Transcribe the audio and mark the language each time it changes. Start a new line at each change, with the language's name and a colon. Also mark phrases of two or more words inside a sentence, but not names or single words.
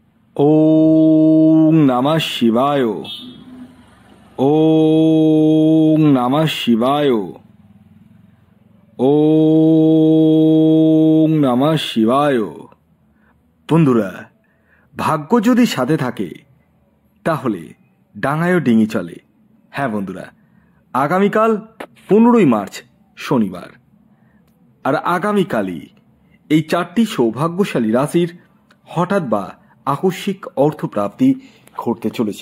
Sanskrit: ওম নমঃ শিবায়। ওম নমঃ শিবায়। ওম নমঃ শিবায়।
Bangla: বন্ধুরা, ভাগ্য যদি সাথে থাকে তাহলে ডাঙায়ও ডিঙি চলে। হ্যাঁ বন্ধুরা, আগামীকাল 15ই মার্চ শনিবার, আর আগামীকালই এই 4টি সৌভাগ্যশালী রাশির হঠাৎ বা আকস্মিক অর্থপ্রাপ্তি ঘটতে চলেছে।